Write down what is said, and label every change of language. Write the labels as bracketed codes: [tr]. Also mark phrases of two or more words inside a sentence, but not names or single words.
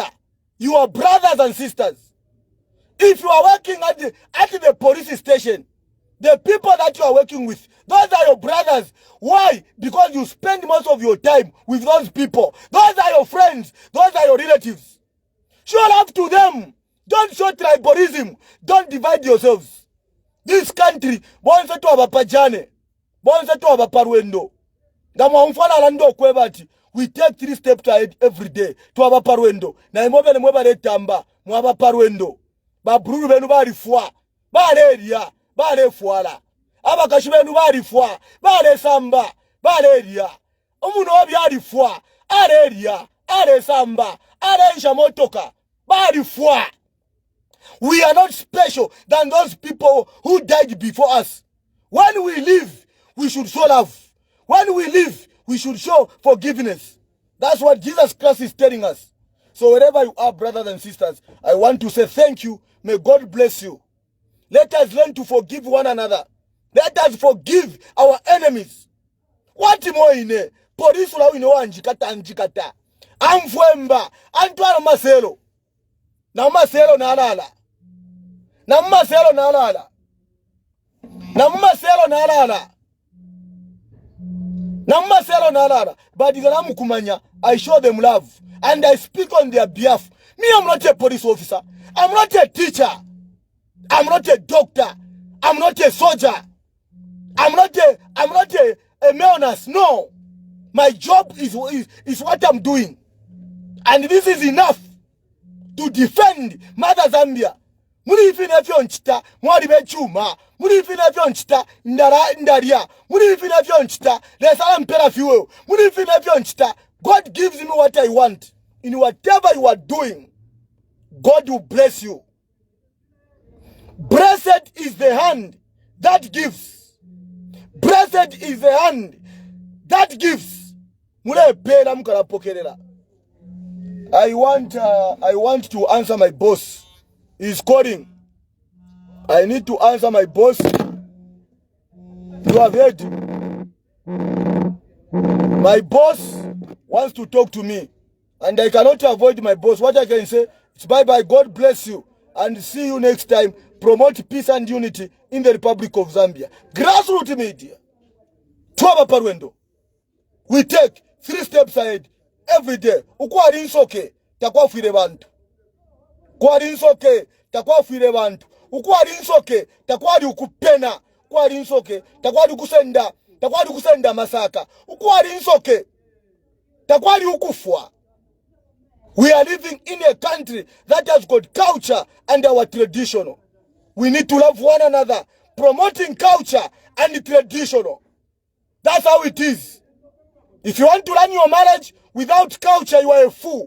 [en] You are brothers and sisters. If you are working at the police station, the people that you are working with, those are your brothers. Why? Because you spend most of your time with those people. Those are your friends. Those are your relatives. Show love to them. Don't show tribalism. Don't divide yourselves. This country, [bem] bonse to abapajane. Bonse to abaparwendo. [en] We take 3 steps ahead every day to abaparwendo. [bem] Na imobe ne mweba retamba. Mwabaparwendo. Babruru benu bari fwa. Bare eria. Bare fuala. Abakashi benu bari fwa. Bare samba. Bare eria. Omuno obi ari fwa. Are eria. Are samba. Are nshamotoka. Bari fwa. [en] We are not special than those people who died before us. When we live, we should show love. When we live, we should show forgiveness. That's what Jesus Christ is telling us. So wherever you are, brothers and sisters, I want to say thank you. May God bless you. Let us learn to forgive one another. Let us forgive our enemies. What more in it? Police will know [bem] anjikata. Amfwemba. Antwana maselo. Na maselo na alala. Na maselo na alala. Na maselo na alala. Na maselo na alala. But iganamu kumanya, [en] I show them love. And I speak on their behalf. Me, I'm not a police officer. I'm not a teacher. I'm not a doctor. I'm not a soldier. I'm not a male nurse. No. My job is what I'm doing. And this is enough to defend Mother Zambia. [bem] Muri ifine fyo nchita, mwari bechuma. Muri ifine fyo nchita, ndaria. Muri ifine fyo nchita, lesala mpera fiwe. Muri ifine fyo nchita, [en] God gives me what I want. In whatever you are doing, God will bless you. Blessed is the hand that gives. Blessed is the hand that gives. I want to answer my boss. He's calling. I need to answer my boss. You have heard. My boss wants to talk to me. And I cannot avoid my boss. What I can say is bye-bye. God bless you. And see you next time. Promote peace and unity in the Republic of Zambia. Grassroots media. [bem] Tuaba Parwendo. [en] We take 3 steps ahead every day. [bem] Ukwari insoke, takwa fire bantu. Ukwari insoke, takwa fire bantu. Ukwari insoke, takwari ukupena. Ukwari insoke, takwari kusenda masaka. Ukwari insoke, takwari ukufwa. [en] We are living in a country that has got culture and our traditional. We need to love one another, promoting culture and traditional. That's how it is. If you want to run your marriage without culture, you are a fool.